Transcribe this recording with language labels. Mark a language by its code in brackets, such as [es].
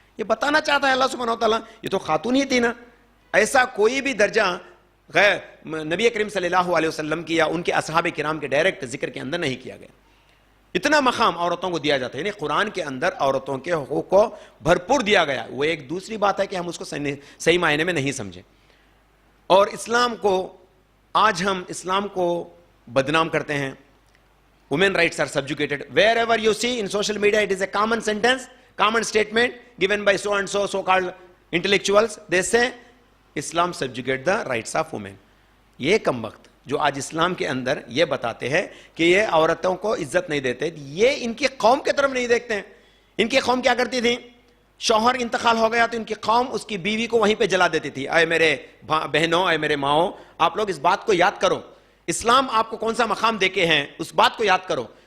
[ur] یہ بتانا چاہتا ہے اللہ سبحانہ و تعالیٰ. یہ تو خاتون ہی تھی نا، ایسا کوئی بھی درجہ غیر نبی کریم صلی اللہ علیہ وسلم کی یا ان کے اصحاب کرام کے ڈائریکٹ ذکر کے اندر نہیں کیا گیا. اتنا مقام عورتوں کو دیا جاتا ہے، یعنی قرآن کے اندر عورتوں کے حقوق کو بھرپور دیا گیا. وہ ایک دوسری بات ہے کہ ہم اس کو صحیح معنی میں نہیں سمجھیں، اور اسلام کو آج ہم اسلام کو بدنام کرتے ہیں. [en] Women rights are subjugated. Wherever you see in social media, it is a common sentence, common statement given by so and so so-called intellectuals. They say, Islam subjugate the rights of women. [ur] یہ کم وقت جو آج اسلام کے اندر یہ بتاتے ہیں کہ یہ عورتوں کو عزت نہیں دیتے، یہ ان کی قوم کے طرف نہیں دیکھتے ہیں. ان کی قوم کیا کرتی تھی؟ شوہر انتقال ہو گیا تو ان کی قوم اس کی بیوی کو وہیں پہ جلا دیتی تھی. اے میرے بہنوں، اے میرے ماؤں، آپ لوگ اس بات کو یاد کرو، اسلام آپ کو کون سا مقام دے کے ہیں، اس بات کو یاد کرو.